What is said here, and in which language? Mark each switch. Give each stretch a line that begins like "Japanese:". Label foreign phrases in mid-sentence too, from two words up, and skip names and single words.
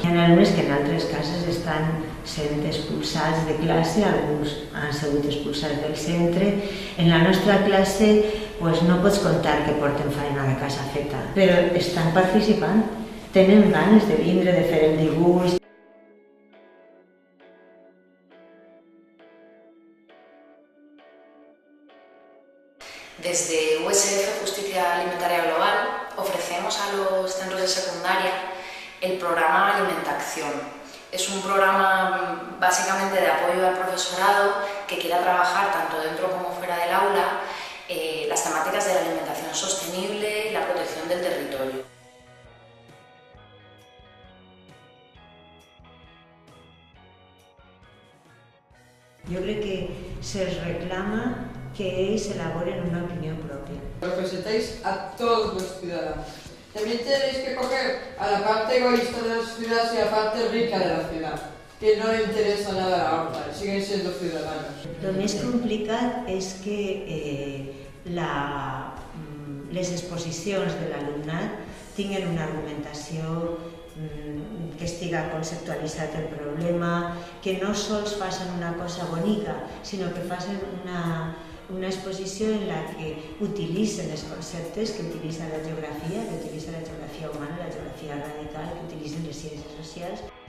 Catalan: Hi ha alumnes que en altres cases estan sent expulsats de classe, alguns han sigut expulsats del centre. En la nostra classe no pots contar que porten feina de casa feta, però estan participant, tenen ganes de vindre, de fer el dibuix.
Spanish: Desde USF Justicia Alimentaria Global ofrecemos a los centros de secundaria el programa Alimentación. Es un programa básicamente de apoyo al profesorado que quiera trabajar tanto dentro como fuera del aula las temáticas de la alimentación sostenible y la protección del territorio.
Catalan: Jo crec que se'ls reclama que ells elaboren una
Spanish: opinión propia. Representáis a todos los ciudadanos. También tenéis que coger a la parte egoísta de las ciudades y a la parte rica de la ciudad, que no le interesa nada a la otra, siguen siendo ciudadanos.
Catalan: Lo més complicat és que les exposicions de l'alumnat tinguin una argumentació que estiga conceptualitzat el problema, que no sols facin una cosa bonica, sinó que facin una exposició en la que utilitzen els conceptes que utilitza la geografia, que utilitza la geografia humana, la geografia radical, que utilitzen les ciències socials.